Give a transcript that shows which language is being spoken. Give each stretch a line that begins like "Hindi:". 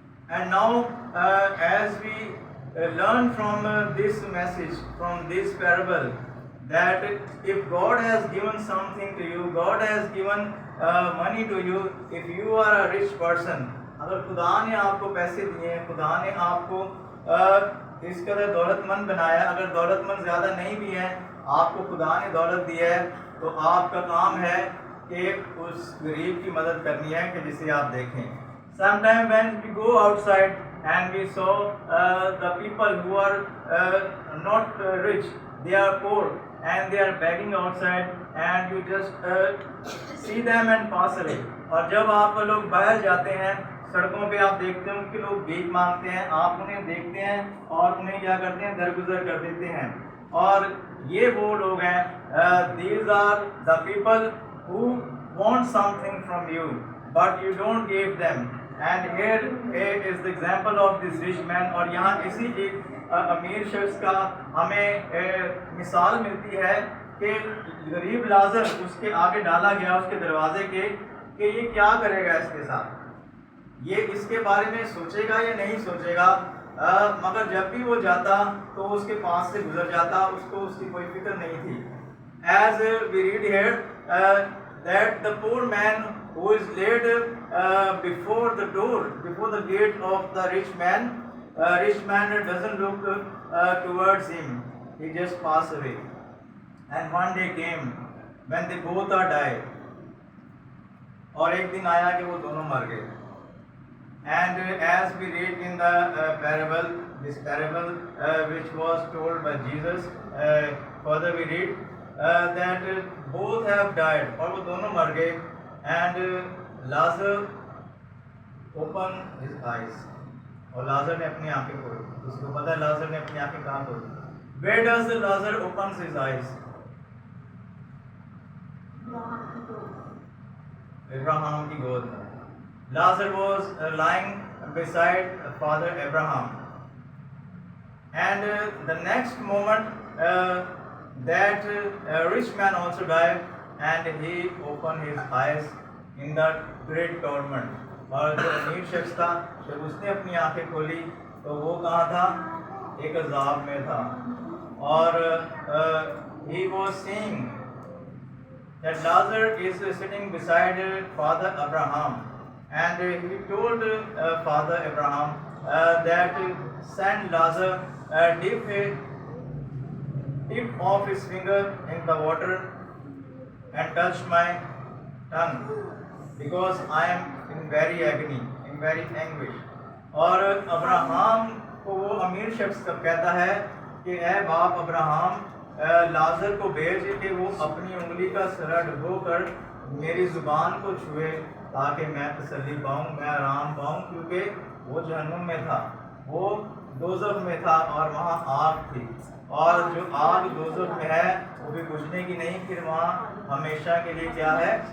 English: And now as we learn from this message, from this parable, that if God has given something to you, God has given money to you, if you are a rich person,
Hindi: अगर खुदा ने आपको पैसे दिए, खुदा ने आपको इस कदर दौलतमंद बनाया, अगर दौलतमंद ज़्यादा नहीं भी है, आपको खुदा ने दौलत दी है, तो आपका काम है कि उस गरीब की मदद करनी है कि जिसे आप देखें।
English: Sometimes when we go outside and we saw the people who are not rich, they are poor and they are begging outside, and you just see them and pass away.
Hindi: और जब आप लोग बाहर जाते हैं, सड़कों पे आप देखते हैं कि लोग भीख मांगते हैं, आप उन्हें देखते हैं और उन्हें क्या करते हैं, दरगुजर कर देते हैं। और ये वो लोग हैं,
English: these are the people who want something from you but you don't give them. And here is the example of this rich man.
Hindi: और यहाँ इसी एक अमीर शख्स का हमें मिसाल मिलती है कि गरीब लाजर उसके आगे डाला गया, उसके दरवाजे के, कि ये क्या करेगा इसके साथ, ये इसके बारे में सोचेगा या नहीं सोचेगा। मगर जब भी वो जाता तो उसके पास से गुजर जाता, उसको उसकी कोई फिक्र नहीं थी।
English: As we read here that the poor man who is laid before the door, before the gate of the rich man doesn't look towards him, he just passed away. And one day came when they both are died.
Hindi: और एक दिन आया कि वो दोनों मर गए।
English: And as we read in the parable, this parable which was told by Jesus, further we read that both have died,
Hindi: और वो दोनों मर गए।
English: And Lazarus opened his eyes,
Hindi: और लाजर ने अपनी आंखें खोली। उसको पता है लाजर ने अपनी आंखें कहाँ खोली।
English: Where does Lazarus opens his eyes?
Hindi: Abraham की गोद में.
English: Lazarus was lying beside Father Abraham. And the next moment, that rich man also died, and he opened his eyes in that great torment.
Hindi: और जो अमीर शख्स था, जब उसने अपनी आंखें खोली तो वो कहाँ था? एक अजाब में था.
English: और he was seeing that Lazarus is sitting beside Father Abraham, and he told Father Abraham that send Lazarus dip of his finger in the water and touch my tongue, because I am in very agony, in very anguish.
Hindi: और Abraham को वो अमीर शख्स कब कहता है कि ए बाप अब्राहम, लाजर को भेज कि वो अपनी उंगली का सिरा डुबोकर मेरी ज़ुबान को छुए ताकि मैं तसल्ली पाऊँ, मैं आराम पाऊँ, क्योंकि वो जहन्नुम में था, वो दोज़ख में था और वहाँ आग थी, और जो आग दोज़ख में है वो भी बुझने की नहीं, फिर वहाँ हमेशा के लिए क्या है?